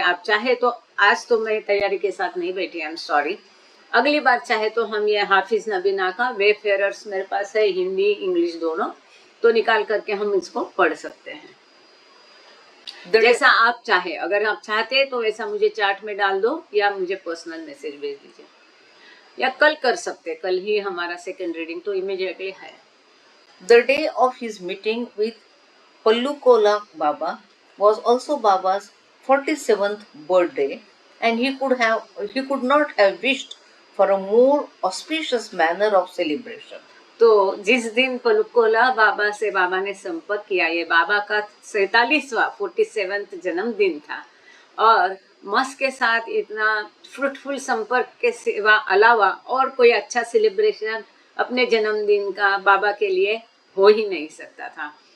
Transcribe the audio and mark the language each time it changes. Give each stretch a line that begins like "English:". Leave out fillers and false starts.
Hindi: आप चाहे तो, आज तो मैं तैयारी के साथ नहीं बैठी,
English: I am sorry,
Hindi: अगली बार चाहे तो हम ये हाफिज नबीना का वेफेरर्स मेरे पास है, हिंदी इंग्लिश दोनों, तो निकाल करके हम इसको पढ़ सकते हैं। जैसा आप चाहे, अगर आप चाहते हैं तो वैसा मुझे चार्ट में डाल दो या मुझे पर्सनल मैसेज भेज दीजिए, या कल कर सकते, कल ही हमारा सेकंड रीडिंग तो इमीडिएटली है।
English: The day of his meeting with Pallukola Baba was also Baba's 47th birthday, and he could not have wished for a more auspicious manner of celebration.
Hindi: तो जिस दिन पलुकोला बाबा से बाबा ने संपर्क किया, ये बाबा का 47वां जन्मदिन था, और मस के साथ इतना फ्रूटफुल संपर्क के सिवा अलावा और कोई अच्छा सेलिब्रेशन अपने जन्मदिन का बाबा के लिए हो ही नहीं सकता था।